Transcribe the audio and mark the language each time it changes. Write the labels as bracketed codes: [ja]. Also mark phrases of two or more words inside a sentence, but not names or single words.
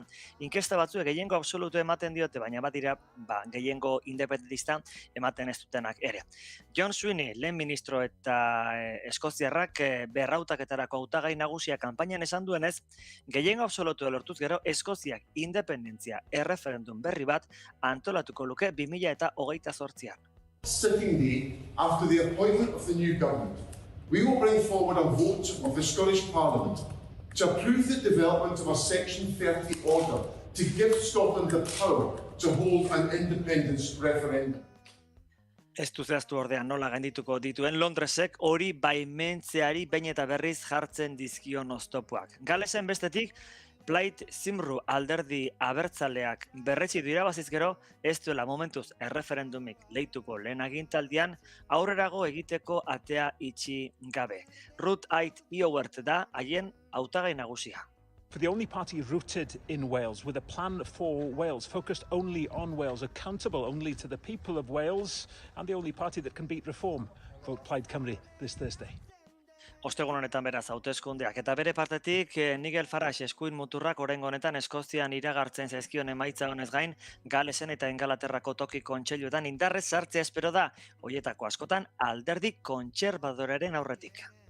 [eu] Inkesta batzuek gehiengo absolutu ematen diote, baina badira gehiengo independentista ematen ez dutenak ere. John Sweeney, lehen ministro eta eskoziarrak berrautaketarako hautagai nagusia kanpainan esan duenez, gehiengo absolutu lortuz gero Eskoziak independentzia erreferendum berri bat antolatuko luke 2028an. [en] Sitting day after the appointment of the new government, we will bring forward a vote of the Scottish Parliament to approve the development of a Section 30 order to give Scotland the power to hold an independence referendum. [eu] Ez du zehaztu ordean nola gaindituko dituen Londresek hori baimentzeari behin eta berriz jartzen dizkion oztopoak. Galesen bestetik, Plaid Cymru alderdi abertzaleak berretsi du irabaziz gero, ez duela momentuz erreferendumik leituko lehen agintaldian aurrerago egiteko atea itxi gabe. Ruth Ait Iowert da haien hautagai nagusia. [en] For the only party rooted in Wales, with a plan for Wales, focused only on Wales, accountable only to the people of Wales, and the only party that can beat reform, vote Plaid Cymru this Thursday. [eu] Ostegun honetan beraz hauteskundeak eta bere partetik Nigel Farage eskuin muturrak oraingo honetan Eskozian iragartzen zaizkion emaitza honez gain, Galesen eta Ingalaterrako toki kontseiluetan indarrez sartzea espero da, hoietako askotan alderdi kontserbadoraren aurretik.